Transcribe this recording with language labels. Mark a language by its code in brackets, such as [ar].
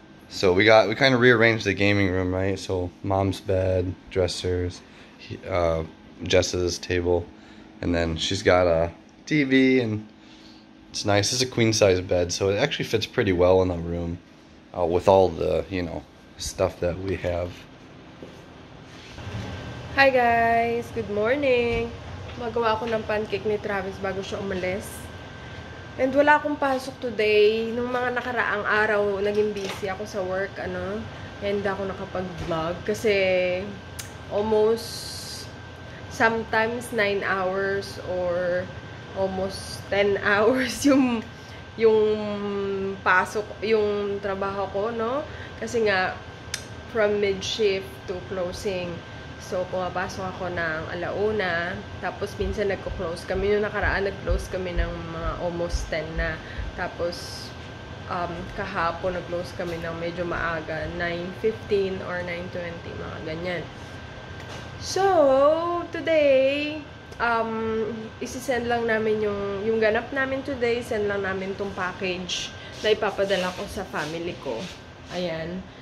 [en] So we kind of rearranged the gaming room, right? So mom's bed, dressers, Jessa's table, and then she's got a TV, and it's nice. It's a queen size bed, so it actually fits pretty well in the room with all the, you know, stuff that we have. Hi guys! Good morning! [tl] Magawa ko ng pancake ni Travis bago siya umalis. And wala akong pasok today. Nung mga nakaraang araw, naging busy ako sa work, and hindi ako nakapag-vlog. Kasi [en] almost, sometimes 9 hours or almost 10 hours [tl] yung pasok, yung trabaho ko, no? Kasi nga, [en] from mid-shift to closing. [tl] So, pumapasok ako ng 1:00, tapos minsan nagko-close kami. Noong nakaraan, nag-close kami ng mga almost 10 na. Tapos, kahapon, nag-close kami ng medyo maaga, 9:15 or 9:20, mga ganyan. So, today, isi-send lang namin yung ganap namin today, send lang namin tong package na ipapadala ko sa family ko. Ayan.